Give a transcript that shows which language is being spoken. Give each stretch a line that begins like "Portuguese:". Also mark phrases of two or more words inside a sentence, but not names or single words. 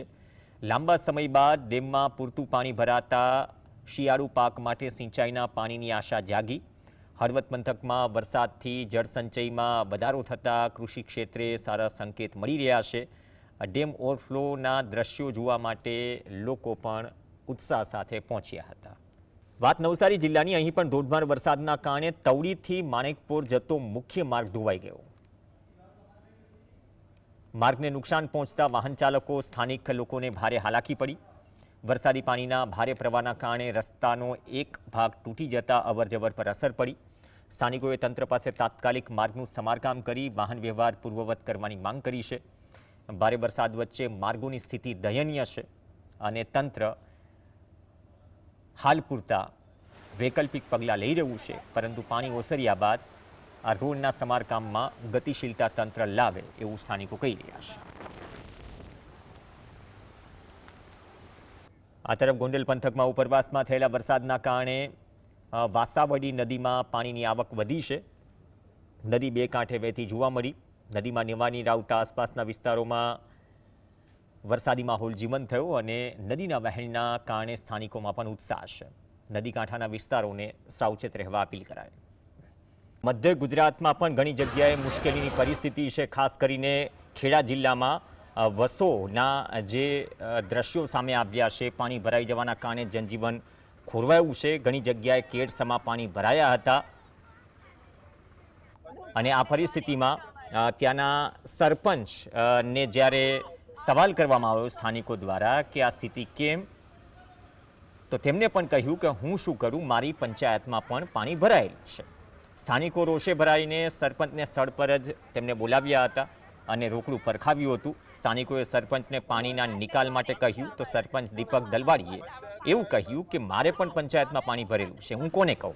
Gujarati: લાંબા સમય બાદ ડેમમાં પૂરતું પાણી ભરાતા શિયાળુ પાક માટે સિંચાઈના પાણીની આશા જાગી। હળવદ પંથકમાં વરસાદથી જળસંચયમાં વધારો થતાં કૃષિ ક્ષેત્રે સારા સંકેત મળી રહ્યા છે। ડેમ ઓવરફ્લોના દ્રશ્યો જોવા માટે લોકો પણ ઉત્સાહ સાથે પહોંચ્યા હતા। વાત નવસારી જિલ્લાની અહીં પણ ધોધમાર વરસાદના કારણે તવડીથી માણેકપોર જતો મુખ્ય માર્ગ ધોવાઈ ગયો। માર્ગને નુકસાન પહોંચતા વાહન ચાલકો સ્થાનિક લોકોને ભારે હાલાકી પડી। વરસાદી પાણીના ભારે પ્રવાહના કારણે રસ્તાનો એક ભાગ તૂટી જતા અવરજવર પર અસર પડી। સ્થાનિકોએ તંત્ર પાસે તાત્કાલિક માર્ગનું સમારકામ કરી વાહન વ્યવહાર પૂર્વવત કરવાની માંગ કરી છે। ભારે વરસાદ વચ્ચે માર્ગોની સ્થિતિ દયનીય છે અને તંત્ર હાલ પૂરતા વૈકલ્પિક પગલા લઈ રહ્યું છે, પરંતુ પાણી ઓસર્યા બાદ આ રોડના સમારકામમાં ગતિશીલતા તંત્ર લાવે એવું સ્થાનિકો કહી રહ્યા છે। આ તરફ ગોંડલ પંથકમાં ઉપરવાસમાં થયેલા વરસાદના કારણે વાસાવડી નદીમાં પાણીની આવક વધી છે। નદી બે કાંઠે વહેતી જોવા મળી। નદીમાં નવા નીર આવતા આસપાસના વિસ્તારોમાં વરસાદી માહોલ જીવંત થયો અને નદીના વહેણના કારણે સ્થાનિકોમાં પણ ઉત્સાહ છે। નદી કાંઠાના વિસ્તારોને સાવચેત રહેવા અપીલ કરાઈ। મધ્ય ગુજરાતમાં પણ ઘણી જગ્યાએ મુશ્કેલીની પરિસ્થિતિ છે। ખાસ કરીને ખેડા જિલ્લામાં વસોના જે દૃશ્યો સામે આવ્યા છે। પાણી ભરાઈ જવાના કારણે જનજીવન ખોરવાયું છે। ઘણી જગ્યાએ કેડસમા પાણી ભરાયા હતા અને આ પરિસ્થિતિમાં ત્યાના સરપંચ ને જ્યારે સવાલ કરવામાં આવ્યો સ્થાનિકો દ્વારા કે આ સ્થિતિ કેમ, તો તેમને પણ કહ્યું કે હું શું કરું, મારી પંચાયતમાં પણ પાણી ભરાયેલું છે। સ્થાનિકો રોષે ભરાઈને સરપંચને સ્થળ પર જ તેમને બોલાવ્યા હતા અને રોકડું પરખાવ્યું હતું। સ્થાનિકોએ સરપંચને પાણીના નિકાલ માટે કહ્યું તો સરપંચ દીપક દલવાડીએ એવું કહ્યું કે મારે પણ પંચાયતમાં પાણી ભરેલું છે, હું કોને કહું।